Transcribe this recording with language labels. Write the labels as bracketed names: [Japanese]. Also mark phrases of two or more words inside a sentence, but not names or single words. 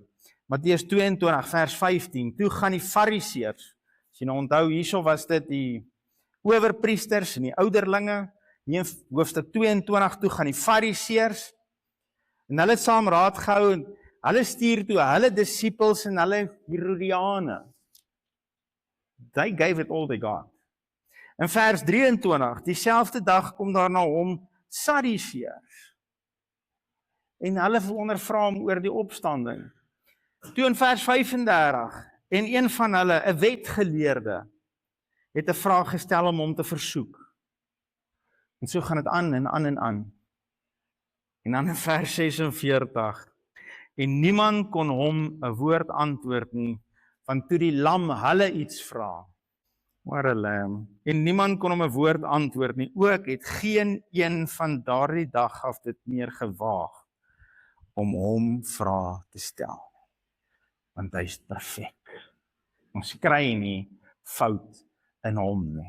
[Afrikaans] Matteus 22 vers 15, toe gaan die fariseërs, as jy nou onthou, hierso was dit die owerpriesters en die ouderlinge, hier in hoofstuk 22, toe gaan die fariseërs, en hulle het saam raad gehou, en hulle stuur toe hulle disippels en hulle Herodiane. [English] They gave it all they got. [Afrikaans] In vers 23, dieselfde dag kom daar na hom Sadduseërs, en hulle ondervra hom oor die opstanding. Toe in vers 35, en een van hulle, 'n wetgeleerde, het 'n vraag gestel om hom te versoek. En so gaan dit aan en aan en aan. En dan in vers 46, en niemand kon hom 'n woord antwoord nie, want toe die lam hulle iets vra, [English] what a lamb, [Afrikaans] en niemand kon hom 'n woord antwoord nie, ook het geen een van daardie dag af dit meer gewaag, om hom vrae te stel. Want hy is perfek. Ons kry nie fout in hom nie.